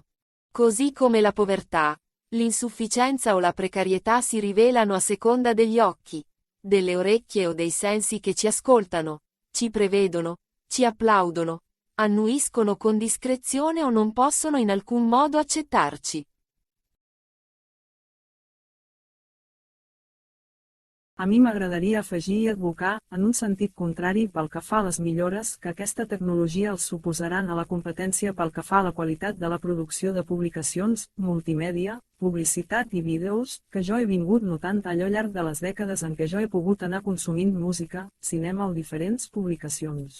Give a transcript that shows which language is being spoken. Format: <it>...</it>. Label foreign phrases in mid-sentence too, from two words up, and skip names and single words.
<it>Così come la povertà, l'insufficienza o la precarietà si rivelano a seconda degli occhi, delle orecchie o dei sensi che ci ascoltano, ci prevedono, ci applaudono, annuiscono con discrezione o non possono in alcun modo accettarci.</it> <ca>A mi m'agradaria afegir i advocar, en un sentit contrari pel que fa a les millores que aquesta tecnologia els suposaran a la competència pel que fa a la qualitat de la producció de publicacions, multimèdia, publicitat i vídeos, que jo he vingut notant al llarg de les dècades en què jo he pogut anar consumint música, cinema o diferents publicacions.</ca>